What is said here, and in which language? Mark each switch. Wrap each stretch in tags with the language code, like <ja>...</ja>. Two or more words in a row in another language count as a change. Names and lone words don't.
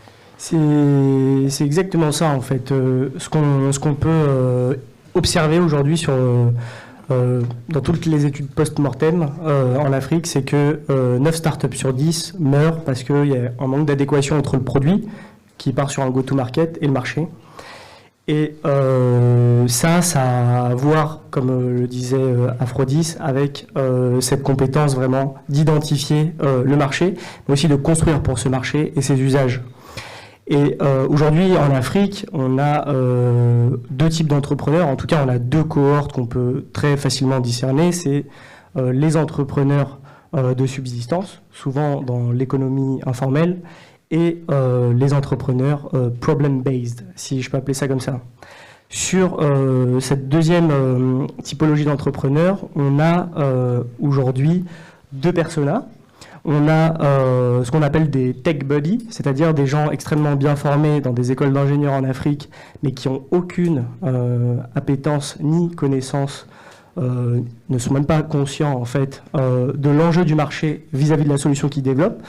<fr>C'est exactement ça, en fait. Ce qu'on peut observer aujourd'hui dans toutes les études post-mortem en Afrique, c'est que 9 startups sur 10 meurent parce qu'il y a un manque d'adéquation entre le produit qui part sur un go-to-market et le marché. Et ça a à voir, comme le disait Aphrodis, avec cette compétence vraiment d'identifier le marché, mais aussi de construire pour ce marché et ses usages. Et aujourd'hui, en Afrique, on a deux types d'entrepreneurs. En tout cas, on a deux cohortes qu'on peut très facilement discerner. C'est les entrepreneurs de subsistance, souvent dans l'économie informelle, et les entrepreneurs problem-based, si je peux appeler ça comme ça. Sur cette deuxième typologie d'entrepreneurs, on a aujourd'hui deux personas. On a ce qu'on appelle des</fr> <en>tech buddies,</en> <fr>c'est-à-dire des gens extrêmement bien formés dans des écoles d'ingénieurs en Afrique, mais qui n'ont aucune appétence ni connaissance ne sont même pas conscients en fait de l'enjeu du marché vis-à-vis de la solution qu'ils développent.</fr>